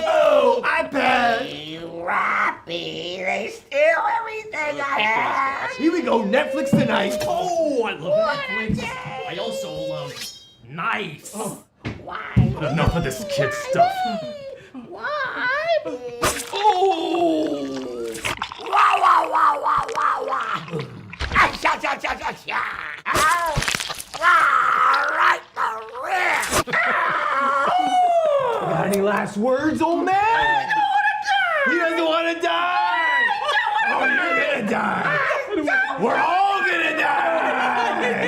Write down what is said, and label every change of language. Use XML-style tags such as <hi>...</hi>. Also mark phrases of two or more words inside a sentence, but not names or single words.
<en>Oh, iPad! Hey, Rappy, they steal everything I have! Here we go, Netflix tonight. Oh, I love Netflix. I also love nice. Oh. Why? Enough of this kid stuff. Why? Oh! Wah, wah, wah, wah, wah, wah. Ah, cha, cha, cha, cha, cha. Ow. Ah, right the rib. Ow. Got any last words, old man? He doesn't want to die. Oh, you're gonna die. We're all gonna die.</en>